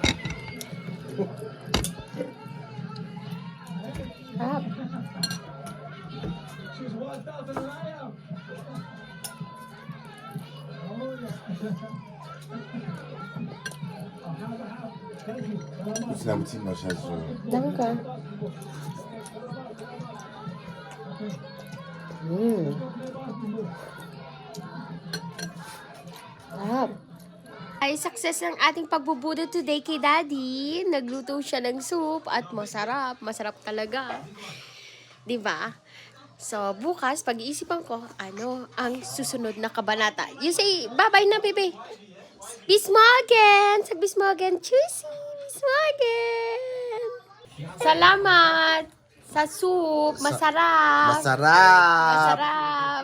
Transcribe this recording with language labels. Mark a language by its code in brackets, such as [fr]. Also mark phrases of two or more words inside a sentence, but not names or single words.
[tl] Sarap. [de] Guten Appetit, mein Schatz. Danke. [tl] Sarap. Ay, success ng ating pagbubudol today kay Daddy. Nagluto siya ng soup at masarap. Masarap talaga. Diba? So, bukas, pag-iisipan ko, ano ang susunod na kabanata. [en] You say, bye-bye na, baby. [de] Bis morgen! Sag bis morgen. Tschüssi! Bis morgen! [tl] Salamat! Sa soup. Masarap. Masarap! Masarap.